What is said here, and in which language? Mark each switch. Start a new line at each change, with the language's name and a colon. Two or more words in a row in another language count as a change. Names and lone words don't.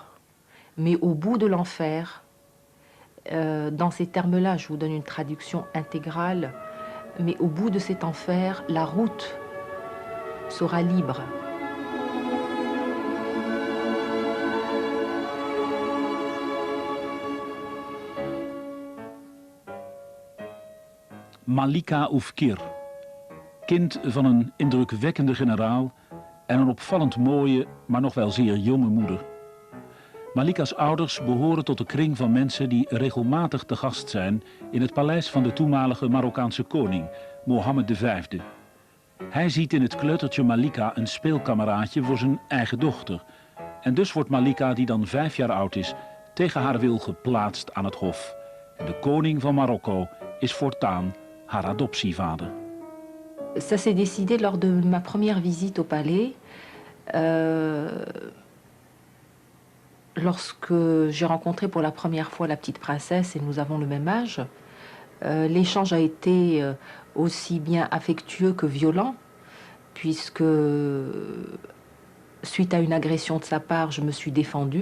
French: Mais au bout de l'enfer, dans ces termes-là, je vous donne une traduction intégrale, mais au bout de cet enfer, la route sera libre.
Dutch: Malika Oufkir, kind van een indrukwekkende generaal en een opvallend mooie, maar nog wel zeer jonge moeder. Malika's ouders behoren tot de kring van mensen die regelmatig te gast zijn in het paleis van de toenmalige Marokkaanse koning, Mohammed V. Hij ziet in het kleutertje Malika een speelkameraadje voor zijn eigen dochter. En dus wordt Malika, die dan 5 jaar oud is, tegen haar wil geplaatst aan het hof. En de koning van Marokko is voortaan haar adoptievader.
French: Ça s'est décidé lors de ma première visite au palais. Lorsque j'ai rencontré pour la première fois la petite princesse et nous avons le même âge, l'échange a été aussi bien affectueux que violent, puisque suite à une agression de sa part, je me suis défendue.